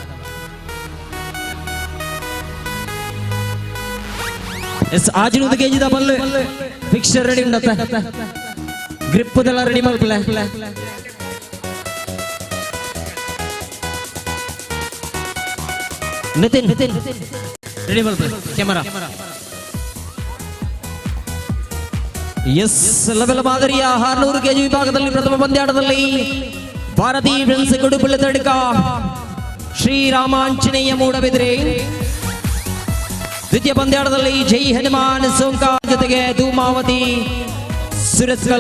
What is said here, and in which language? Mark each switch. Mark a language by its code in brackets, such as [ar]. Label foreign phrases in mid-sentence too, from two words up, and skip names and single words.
[tcy] ಎಸ್ ಆಜಿನೊಂದು ಕೆಜಿದ ಬಲ್ಲು [en] fixture ready [tcy] ಉಂಡತ್ತೆ, ಗ್ರಿಪ್ ದೆಲ್ಲ ರೆಡಿ ಮಲ್ಪಲೆ. ನಿತಿನ್ ರೆಡಿ ಮಲ್ಪಲೆ ಕ್ಯಾಮರಾ. [kn] ಎಸ್ ಲೆವೆಲ್ ಮಾದರಿಯ 600 ಕೆಜಿ ವಿಭಾಗದಲ್ಲಿ ಪ್ರಥಮ ಪಂದ್ಯಾಟದಲ್ಲಿ ಭಾರತೀಯ ಫ್ರೆಂಡ್ಸ್ ಗುಡುಬುಳ್ಳ ತಡಕ ಶ್ರೀರಾಮಾಂಜನೇಯ ಮೂಡಬಿದ್ರೆ. ದ್ವಿತೀಯ ಪಂದ್ಯಾಟದಲ್ಲಿ ಜೈ ಹನುಮಾನ್ ಸೋಂಕಾರ್ ಜೊತೆಗೆ ಧೂಮಾವತಿ ಸುರತ್ಕಲ್.